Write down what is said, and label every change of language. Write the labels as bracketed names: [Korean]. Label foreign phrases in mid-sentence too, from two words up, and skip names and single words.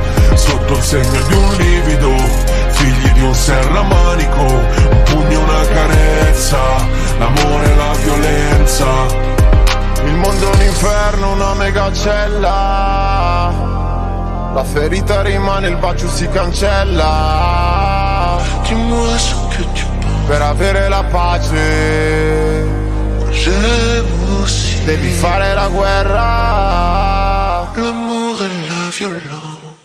[Italian] Sotto il segno di un livido, figli di un serramanico. Un pugno, una carezza, l'amore e la violenza. Il mondo è un inferno, una megacella. La ferita rimane, il bacio si cancella. [French] Dis-moi ce que tu penses. [Italian] Per avere la pace [French] J'aime aussi [Italian] devi fare la guerra. [French] l'amour et la violence.